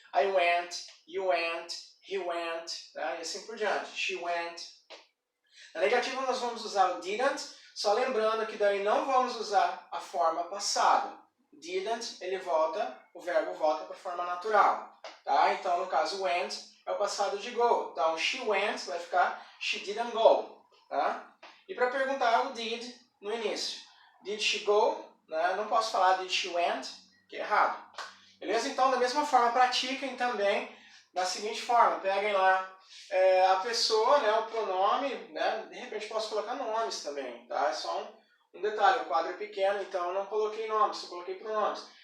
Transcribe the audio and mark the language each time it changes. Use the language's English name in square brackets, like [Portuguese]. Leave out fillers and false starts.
[English] I went, you went, he went, [Portuguese] tá? E assim por diante. [English] She went. [Portuguese] Na negativa nós vamos usar o didn't, só lembrando que daí não vamos usar a forma passado. Didn't, o verbo volta para a forma natural. Tá? Então, no caso, went é o passado de go. [English] Então, she went [Portuguese] vai ficar [English] she didn't go. [Portuguese] Tá? E para perguntar o did no início. [English] Did she go? [Portuguese] Né? Não posso falar [English] did she went, [Portuguese] que é errado. Beleza? Então, da mesma forma, pratiquem também da seguinte forma. Peguem lá a pessoa, né, o pronome, né? De repente posso colocar nomes também. Tá? É só um detalhe, o quadro é pequeno, então eu não coloquei nomes, eu coloquei pronomes.